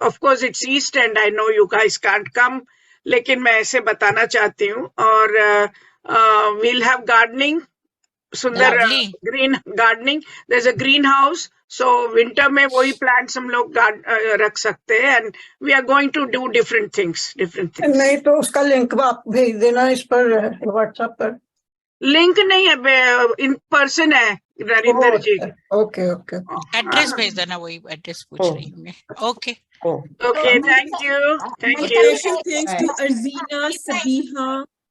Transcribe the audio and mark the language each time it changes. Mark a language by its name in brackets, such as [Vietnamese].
[English] of course it's east end I know you guys can't come, [Hindi] लेकिन मैं ऐसे बताना चाहती हूँ। [English] और we'll have gardening, सुंदर green gardening, there's a green house, so winter में वही plants हम लोग रख सकते हैं, and we are going to do different things. [Hindi] नहीं तो उसका लिंक आप भेज देना इस पर, व्हाट्सएप पर। लिंक नहीं है, इन पर्सन है नरेंद्र जी। ओके एड्रेस भेज देना, वही एड्रेस पूछ रही हूँ मैं। Okay, [English] Thank you. Thanks to Arjina, Sabiha,